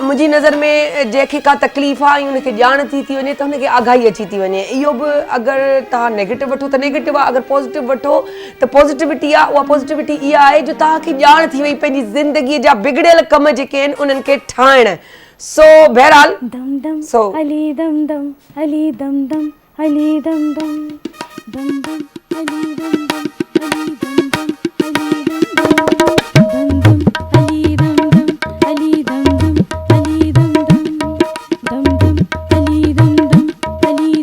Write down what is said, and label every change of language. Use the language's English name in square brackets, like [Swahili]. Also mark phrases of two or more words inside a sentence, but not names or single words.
[Sindhi] मुंहिंजी नज़र में जंहिंखे का तकलीफ़ आहे ऐं उनखे ॼाण थी वञे त हुनखे आगाही अची थी वञे। इहो बि अगरि तव्हां नेगेटिव वठो त नेगेटिव आहे, अगरि पॉज़िटिव वठो त पॉज़िटिविटी आहे। उहा पॉज़िटिविटी इहा आहे जो तव्हांखे ॼाण थी वई पंहिंजी ज़िंदगीअ जा बिगड़ियल कम जेके आहिनि उन्हनि खे ठाहिण। सो बहरहाल दम दम सो अली दम दम अली दम दम अली दम दम दम दम अली दम दम अली दम दम अली दम दम अली दम दम अली दम दम दम दम अली दम दम अली